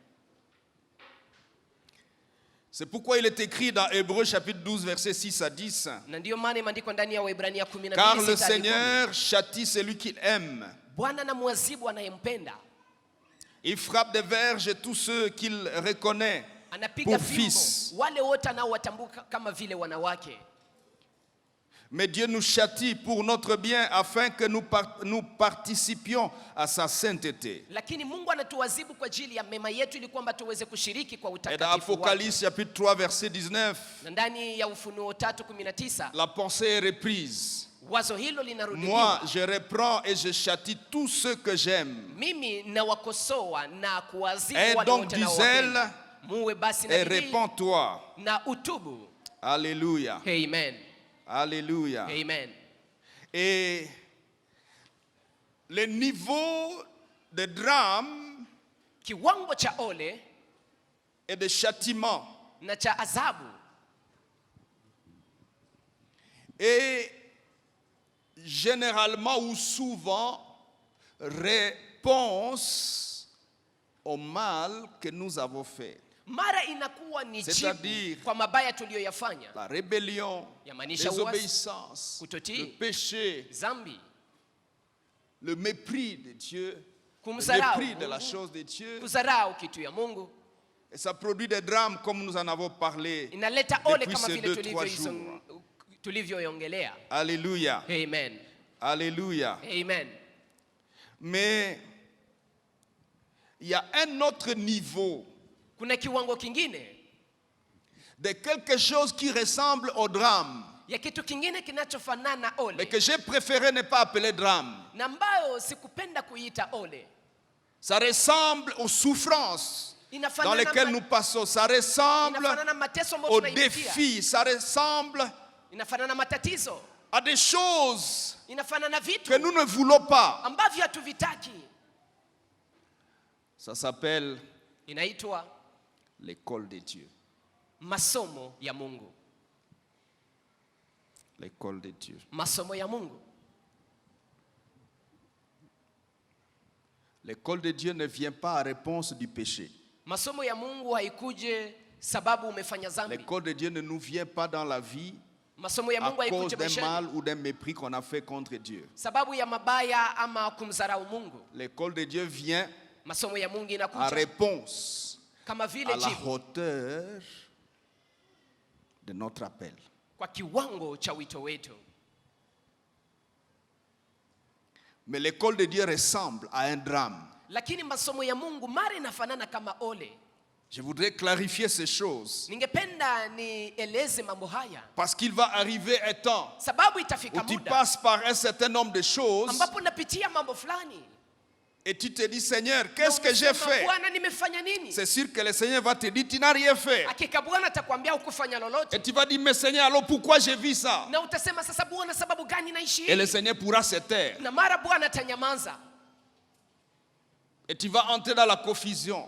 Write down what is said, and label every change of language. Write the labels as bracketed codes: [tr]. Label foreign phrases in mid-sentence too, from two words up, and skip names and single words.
[fr] C'est pourquoi il est écrit dans Hébreux chapitre 12 versets 6 à 10. Car le Seigneur châtie celui qu'il aime Il frappe des verges tous ceux qu'il reconnaît pour fils. [sw] Wale wote anaowatambua kama vile wanawake. [fr] Mais Dieu nous châtie pour notre bien afin que nous participions à sa sainteté. [sw] Lakini Mungu anatuadhibu kwa ajili ya mema yetu ili kwamba tuweze kushiriki kwa utakatifu wake. [fr] Et dans Apocalypse chapitre 3 verset 19. [sw] Ndani ya Ufunuo 3:19. [fr] La pensée est reprise. [sw] Wazo hilo linarudiwa. [fr] Moi je reprends et je châtie tous ceux que j'aime. [sw] Mimi nawakosoa na kuadhibu wale wote ninaowapenda. Muwe basi na [fr] et répands-toi. [sw] Na utubu. [fr] Alléluia. Amen. Alléluia. Amen. Et le niveau de drame [sw] kiwango cha ole [fr] et de châtiment [sw] na cha adhabu [fr] et généralement ou souvent réponse au mal que nous avons fait. [sw] Mara inakuwa ni jibu kwa mabaya tuliyoyafanya. [fr] La rébellion, désobéissance, le péché, [sw] zambi, [fr] le mépris de Dieu, le mépris de la chose de Dieu. [sw] Kuzarau kitu ya Mungu. [fr] Et ça produit des drames comme nous en avons parlé depuis ces 2-3 jours. [sw] Tulivyoongelea. [fr] Alléluia. Amen. Alléluia. Amen. Mais il y a un autre niveau. [sw] Kuna kiwango kingine [fr] de quelque chose qui ressemble au drame. [sw] Ya kitu kingine kinachofanana ole. [fr] Mais que j'ai préféré ne pas appeler drame. [sw] Na ambayo sikupenda kuita ole. [fr] Ça ressemble aux souffrances dans lesquelles nous passons. Ça ressemble aux défis. Ça ressemble à des choses que nous ne voulons pas. Ça s'appelle l'école de Dieu. [sw] Masomo ya Mungu. [fr] L'école de Dieu. [sw] Masomo ya Mungu. [fr] L'école de Dieu ne vient pas à réponse du péché. [sw] Masomo ya Mungu haikuje sababu umefanya dhambi. [fr] L'école de Dieu ne nous vient pas dans la vie [sw] masomo ya Mungu [fr] à cause d'un mal ou d'un mépris qu'on a fait contre Dieu. [sw] Sababu ya mabaya ama kumdharau Mungu. [fr] L'école de Dieu vient [sw] masomo ya Mungu inakuja [fr] à réponse [sw] kama vile [fr] à la hauteur de notre appel. [sw] Kwa kiwango cha wito wetu. [fr] Mais l'école de Dieu ressemble à un drame. [sw] Lakini masomo ya Mungu mara inafanana kama ole. [fr] Je voudrais clarifier ces choses. [sw] Ningependa nieleze mambo haya. [fr] Parce qu'il va arriver un temps [sw] sababu itafika [fr] où tu passes par un certain nombre de choses [sw] ambapo napitia mambo fulani. [fr] Et tu te dis, Seigneur, qu'est-ce que j'ai fait? C'est sûr que le Seigneur va te dire, tu n'as rien fait. Et tu vas dire, mais Seigneur, alors pourquoi j'ai vu ça? Et le Seigneur pourra se taire. Et tu vas entrer dans la confusion.